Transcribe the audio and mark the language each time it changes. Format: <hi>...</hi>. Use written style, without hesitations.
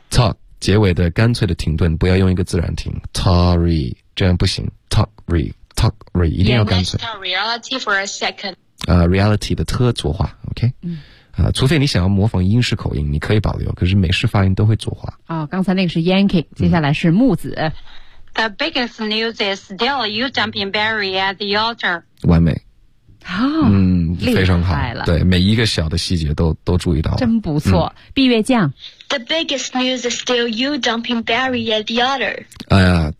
<zh>Talk 结尾的干脆的停顿，不要用一个自然停 ，talk re 这样不行 ，talk re talk re 一定要干脆。</zh> <en>Yeah, let's talk reality for a second.</en> <zh>Reality 的特浊化 ，OK。嗯。除非你想要模仿英式口音，你可以保留，可是美式发音都会浊化。哦，刚才那个是 Yankee， 接下来是木子。</zh> <en>The biggest news is still you dumping Barry at the altar。</en> <zh>完美。哦，嗯，非常好。对，每一个小的细节都注意到了。真不错，闭月匠。</zh> <en>The biggest news is still you dumping Barry at the altar。</en>